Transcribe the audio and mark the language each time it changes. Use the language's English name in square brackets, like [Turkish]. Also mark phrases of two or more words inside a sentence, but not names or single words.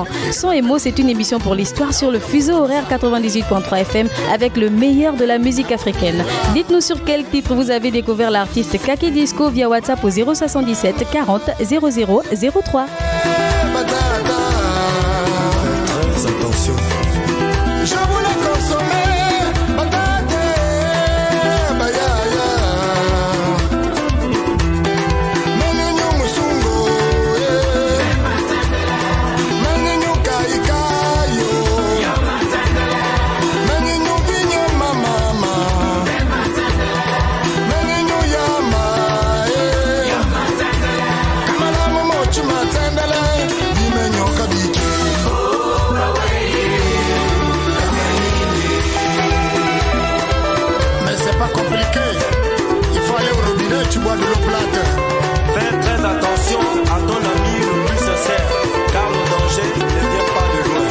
[French] Son et mots, c'est une émission pour l'histoire sur le fuseau horaire 98.3 FM avec le meilleur de la musique africaine. Dites-nous sur quel titre vous avez découvert l'artiste Kaki Disco via WhatsApp au 077 40 00 03. Très attention. Je voulais consommer patate, bayaya. Menenyo musungo, menenyo kaikayo, menenyo kinyo mama, menenyo yama, kamala momo chuma tendele, menenyo kabiki. Compliqué, il faut aller au robinet, tu bois de l'eau plate. Fais très attention à ton ami le plus sincère, car le danger ne vient pas de loin.